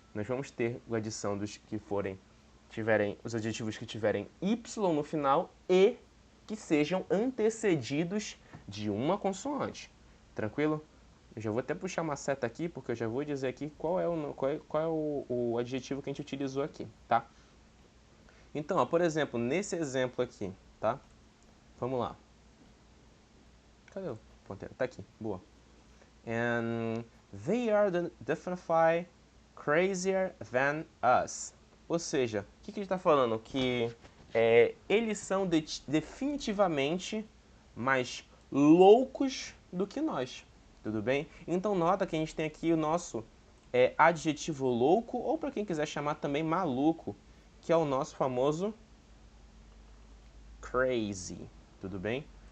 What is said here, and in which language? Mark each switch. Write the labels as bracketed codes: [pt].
[pt] Nós vamos ter a adição dos que tiverem os adjetivos que tiverem Y no final e que sejam antecedidos de uma consoante. Tranquilo? Eu já vou até puxar uma seta aqui, porque eu já vou dizer aqui qual é o adjetivo que a gente utilizou aqui, tá? Então, ó, por exemplo, nesse exemplo aqui, tá? Vamos lá. Cadê o ponteiro? Tá aqui, boa. [en] And they are definitely crazier than us. [pt] Ou seja, o que ele está falando? Que eles são definitivamente mais loucos do que nós. Tudo bem? Então nota que a gente tem aqui o nosso adjetivo louco, ou para quem quiser chamar também maluco, que é o nosso famoso crazy. Tudo bem?